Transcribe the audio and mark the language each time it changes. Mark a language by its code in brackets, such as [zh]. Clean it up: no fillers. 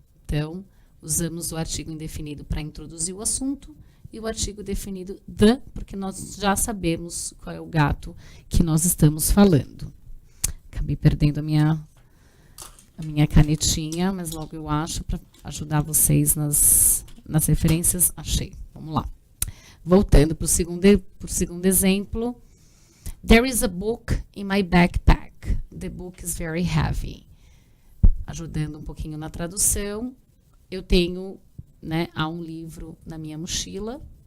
[pt] Então, usamos o artigo indefinido para introduzir o assunto e o artigo definido the, porque nós já sabemos qual é o gato que nós estamos falando. Acabei perdendo a minha canetinha, mas logo eu acho para ajudar vocês nas referências. Achei. Vamos lá. Voltando para o segundo exemplo. [en] There is a book in my backpack. The book is very heavy. [pt] Ajudando um pouquinho na tradução. Eu tenho, né, há um livro na minha mochila.